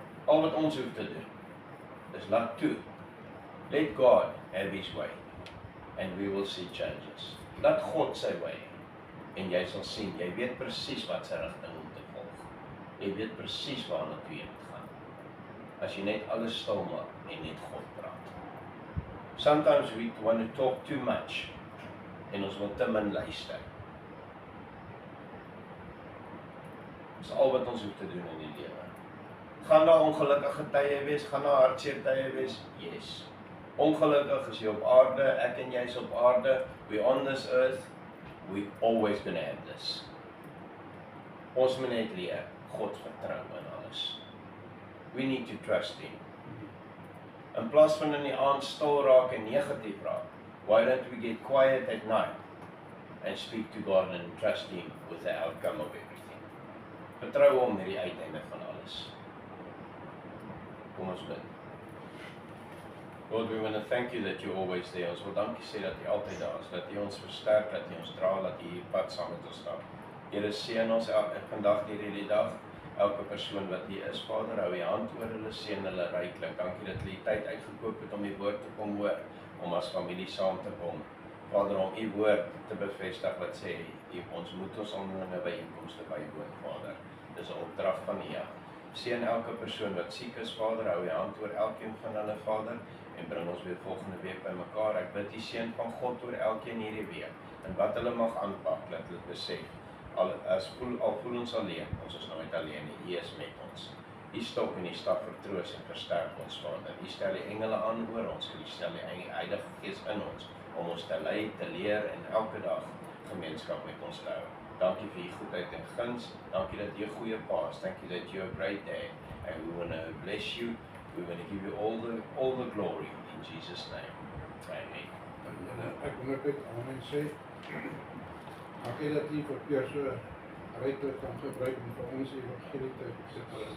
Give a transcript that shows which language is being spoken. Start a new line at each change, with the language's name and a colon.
Afrikaans: Al wat ons hoef te doen, is laat toe.
English: Let God have His way, and we will see changes.
Afrikaans: Laat God sy way, en jy sal sien, jy weet presies wat sy rigting om te volg. Jy weet presies waarna toe jy moet gaan. As jy net alles stil maak en net God praat.
English: Sometimes we want to talk too much,
Afrikaans: en ons wil te min luister. Dis al wat ons hoef te doen in die lewe. Gaan daar ongelukkige tye wees, gaan daar hartseer tye wees? Yes. Ongelukkig is jy op aarde, ek en jy is op aarde,
English: we on this earth, we always gonna have this.
Afrikaans: Ons moet net leer, God vertrou in alles.
English: We need to trust Him.
Afrikaans: In plaas van in die aand stil raak en negatief raak,
English: why don't we get quiet at night and speak to God and trust Him with the outcome of everything.
Afrikaans: Vertrou hom met die uiteinde van alles. Kom ons bid.
English: Lord, we want to thank you that you're always there.
Afrikaans: Ons wil dankie sê dat jy altyd daar is, dat jy ons versterk, dat jy ons dra, dat jy hier pad saam met ons stap. Here, seën ons vandag deur hierdie dag, elke persoon wat hier is, Vader, hou jy hand oor hulle, seën hulle ryklik. Dankie dat hulle die tyd uitgekoop het om die woord te kom hoor, om as familie saam te kom. Vader, om u woord te bevestig wat sê, ons moet ons onderlinge byeenkomste bywoon, Vader. Dis 'n opdrag van U. Seën elke persoon wat siek is, Vader, hou jy hand oor elkeen van hulle, Vader, en bring ons weer volgende week bymekaar. Ek bid die seën van God oor elkeen hierdie week, en wat hulle mag aanpak, dat hulle besef, al voel ons alleen, ons is nooit alleen nie, U is met ons. U stok en U staf vertroos en versterk ons, Vader. U stel die engele aan oor ons, en U stel die Heilige Gees in ons, om ons te lei, te leer, en elke dag gemeenskap met ons te hou. Dankie vir U goedheid en guns. Dankie dat jy 'n goeie pa is.
English: Thank you that you're a great dad. And we want to bless you. We want to give you all the glory in Jesus' name.
Afrikaans: Amen. Ek wil net amen sê. Dankie dat jy vir Pierre so ryklik kan gebruik om vir ons evangelie te sit.